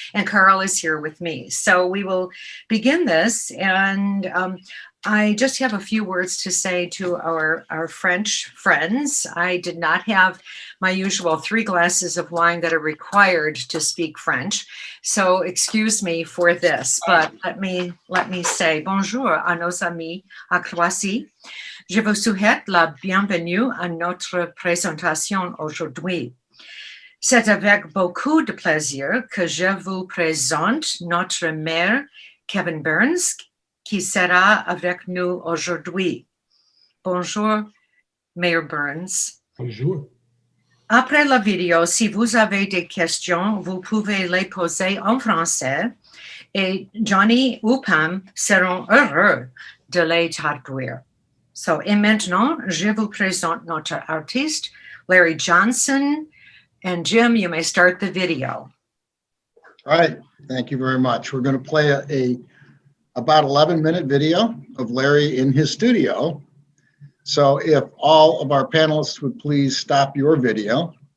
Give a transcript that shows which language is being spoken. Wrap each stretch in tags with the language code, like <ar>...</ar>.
<en>And Carl is here with me. So we will begin this, and I just have a few words to say to our French friends. I did not have my usual 3 glasses of wine that are required to speak French, so excuse me for this, but let me say</en> <fr>bonjour à nos amis à Croatie. Je vous souhaite la bienvenue à notre présentation aujourd'hui. C'est avec beaucoup de plaisir que je vous présente notre maire, Kevin Burns, qui sera avec nous aujourd'hui. Bonjour, Mayor Burns. Bonjour. Après la vidéo, si vous avez des questions, vous pouvez les poser en français et Johnny ou Pam seront heureux de les traduire. Et maintenant, je vous présente notre artiste, Larry Johnson.</fr> <en>And Jim, you may start the video. All right, thank you very much. We're going to play about 11-minute video of Larry in his studio. So if all of our panelists would please stop your video.</en>